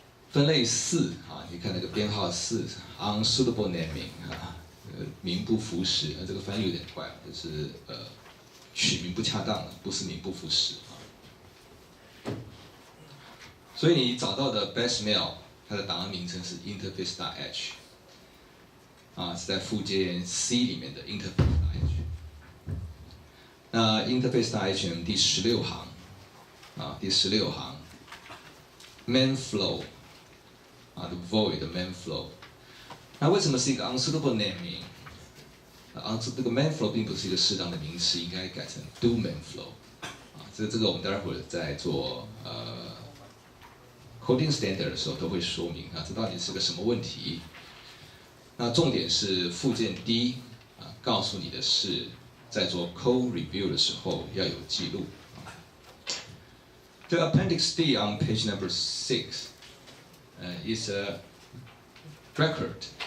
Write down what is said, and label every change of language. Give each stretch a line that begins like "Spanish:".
Chinese: 分类4你看那个编号4 unsuitable naming 名不符实，这个翻译有点怪，就是取名不恰当的，不是名不符实所以你找到的 best mail 它的档案名称是 interface.h 是在附件 C 里面的 interface.h。那 interface.h 第16行第16行 main flow the void main flow。那为什么是一个 unsuitable naming？ 这个 main flow 并不是一个适当的名词，应该改成 do main flow。这个我们待会儿在做coding standard 的时候都会说明这到底是个什么问题。那重点是附件 D 告诉你的是，在做 code review 的时候要有记录。
English: The appendix D on page number 6 is a record.